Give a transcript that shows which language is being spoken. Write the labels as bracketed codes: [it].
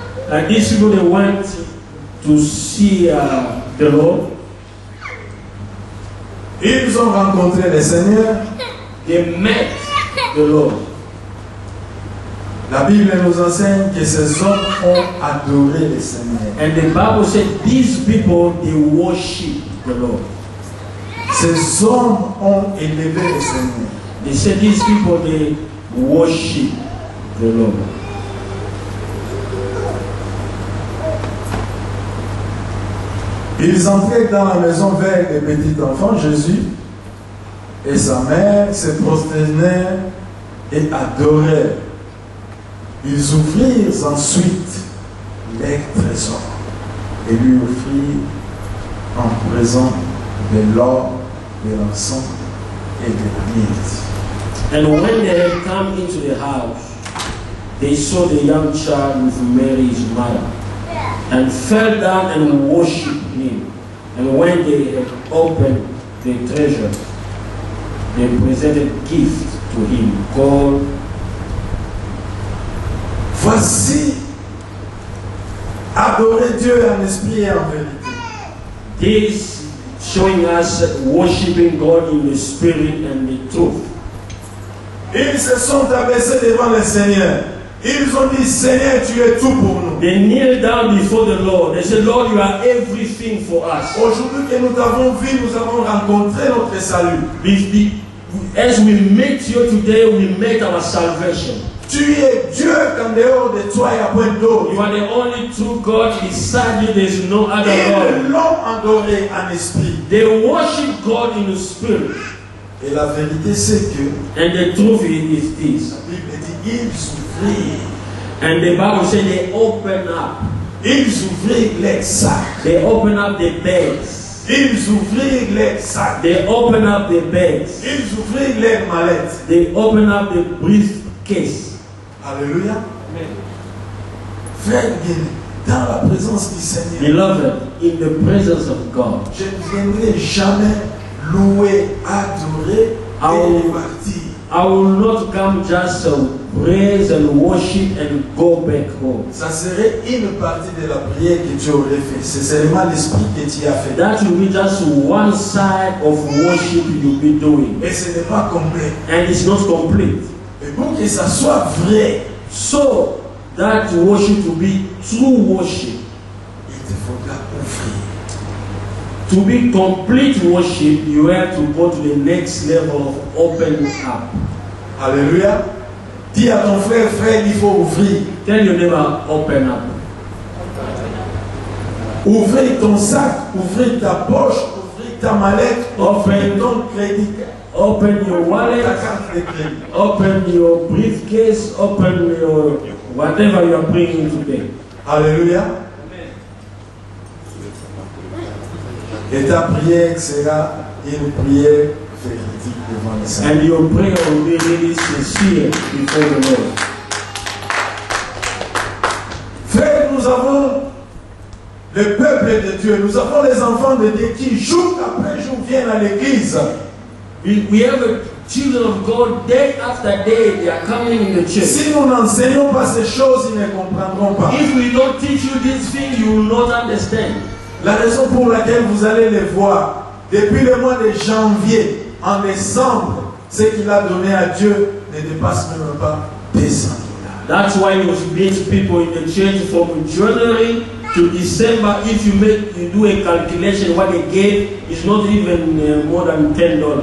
[en] And these people, they went to see the Lord. [fr] Ils ont rencontré le Seigneur. [en] They met the Lord. [fr] La Bible nous enseigne que ces hommes ont adoré le Seigneur. [en] And the Bible said these people, they worship the Lord. [fr] Ces hommes ont élevé le Seigneur. [en] They said these people, they worship the Lord. [fr] Ils entraient dans la maison vers les petits enfants, Jésus et sa mère se prosternèrent et adorèrent. Ils ouvrirent ensuite leurs trésors et lui offrirent en présent de l'or, de l'encens et de la myrrhe. [en] And when they had come into the house, they saw the young child with Mary his mother, and fell down and worshipped him. And when they had opened the treasure, they presented gifts to him, gold. [fr] Voici adorer Dieu en esprit et en vérité. [en] This showing us worshiping God in the spirit and the truth. [fr] Ils se sont abaissés devant le Seigneur. Ils ont dit, Seigneur, tu es tout pour nous. [en] They kneel down before the Lord. They said, Lord, you are everything for us. [fr] Aujourd'hui que nous t'avons vu, nous avons rencontré notre salut. [en] As we meet you today, we met our salvation. [fr] Tu es Dieu qu'en dehors de toi, il n'y a point d'autre. [en] You are the only true God. Beside you, there is no other [fr] Ils [en] God. [fr] l'ont adoré en esprit. [en] They worship God in the spirit. [fr] Et la vérité, c'est que [en] And the truth is this. [fr] la Bible dit, ils ouvrirent. [en] And the Bible says they open up. [fr] Ils ouvrirent les sacs. [en] They open up the beds. [fr] Ils ouvrirent les sacs. [en] They open up the beds. [fr] Ils ouvrirent les mallettes. [en] They open up the briefcase. [fr] Alléluia. Frère Guéné, dans la présence du Seigneur, [en] Beloved, in the presence of God, [fr] je ne viendrai jamais louer, adorer et repartir. [en] I will not come just to praise and worship and go back home. [fr] Ça serait une partie de la prière que tu aurais fait. C'est seulement l'esprit que tu as fait. [en] That will be just one side of worship you'll be doing. [fr] Et ce n'est pas complet. [en] And it's not complete. [fr] Et pour que ça soit vrai, [en] So that worship will be true worship. [fr] il te faudra offrir. [en] To be complete worship, you have to go to the next level of opening up. [fr] Alléluia. Dis à ton frère, frère, il faut ouvrir. [en] Tell your neighbor, open up. [fr] Ouvrir ton sac, ouvrir ta poche, ouvrir ta mallette, ouvrir ton crédit. [en] Open your wallet, [fr] Ta carte de crédit. [en] open your briefcase, open your whatever you are bringing today. [fr] Alléluia. Et ta prière sera une prière véridique devant le Seigneur. [en] And your prayer will be really sincere before the Lord. [fr] Frère, nous avons le peuple de Dieu, nous avons les enfants de Dieu qui jour après jour viennent à l'église. [en] We have the children of God day after day, they are coming in the church. [fr] Si nous n'enseignons pas ces choses, ils ne comprendront pas. [en] If we don't teach you these things, you will not understand. [fr] La raison pour laquelle vous allez les voir, depuis le mois de janvier, en décembre, ce qu'il a donné à Dieu ne dépasse même pas 200 $. [en] That's why you meet people in the church from January to December. If you do a calculation, what they gave is not even more than $10.